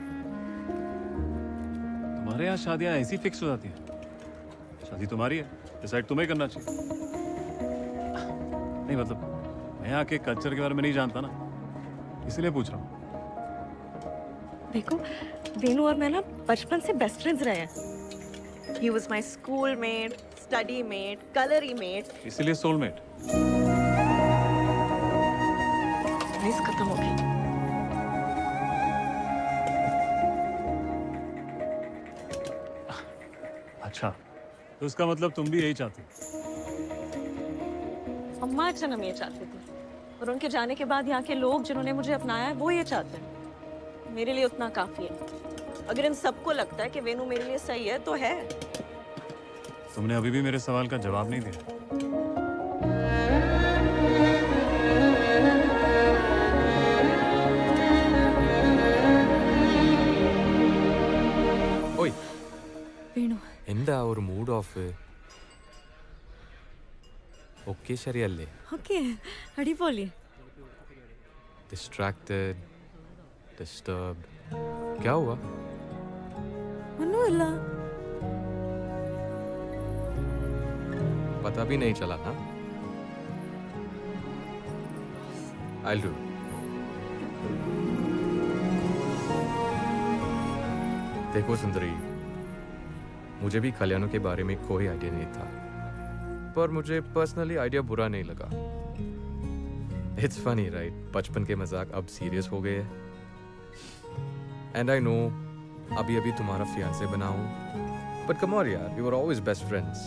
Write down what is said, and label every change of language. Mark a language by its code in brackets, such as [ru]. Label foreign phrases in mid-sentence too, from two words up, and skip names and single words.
[hi] तुम्हारे यहाँ शादियाँ ऐसी फिक्स हो जाती हैं? शादी तुम्हारी है, डिसाइड तुम्हें करना चाहिए। नहीं मतलब मैं यहाँ के कल्चर के बारे में नहीं जानता ना, इसलिए पूछ रहा हूँ। देखो वेणु और मैं ना बचपन से [en] best friends [hi] रहे हैं। [en] He was my school mate, study mate, colory mate. [hi] इसीलिए सोलमेट। रेस खत्म हो गई। अच्छा, तो इसका मतलब तुम भी यही चाहती? अम्मा अच्चन हम ये चाहते थे, और उनके जाने के बाद यहाँ के लोग जिन्होंने मुझे अपनाया है वो ये चाहते हैं। मेरे लिए उतना काफी है। अगर इन सबको लगता है कि वेणु मेरे लिए सही है तो है। तुमने अभी भी मेरे सवाल का जवाब नहीं दिया। [ml] ഓയ് വേണു എന്താ ഒരു [en] mood off? [ml] ഓക്കെ ശരിയല്ലേ? ഓക്കെ അടിപൊളി. [en] distracted, disturbed, [hi] क्या हुआ? [ml] ഒന്നുമില്ല. [hi] पता भी नहीं चला ना? [en] I'll do. [hi] देखो सुंदरी, मुझे भी कल्याणों के बारे में कोई आइडिया नहीं था, पर मुझे पर्सनली आइडिया बुरा नहीं लगा। [en] it's funny right? [hi] बचपन के मजाक अब सीरियस हो गए हैं। [en] and I know [hi] अभी अभी तुम्हारा फियांसे बना हूं, [en] but come on [hi] यार, [en] we were always best friends.